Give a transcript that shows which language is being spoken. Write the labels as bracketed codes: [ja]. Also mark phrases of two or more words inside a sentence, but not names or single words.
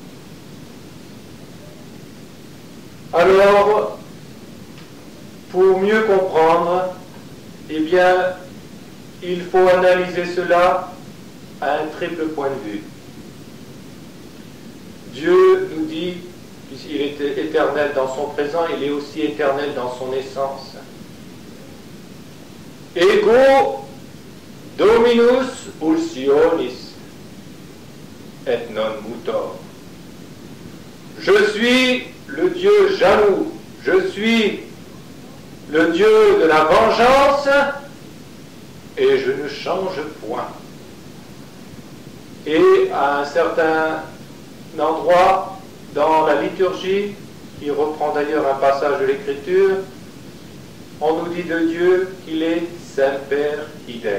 [fr] Alors, pour mieux comprendre, eh bien, il faut analyser cela à un triple point de vue. Dieu nous dit, puisqu'il est éternel dans son présent, il est aussi éternel dans son essence. [la] Ego Dominus ulcionis et non mutor. [fr] Je suis le Dieu jaloux, je suis le Dieu de la vengeance et je ne change point. Et à un certain endroit dans la liturgie, qui reprend d'ailleurs un passage de l'Écriture, on nous dit de Dieu qu'il est [la] Semper Idem.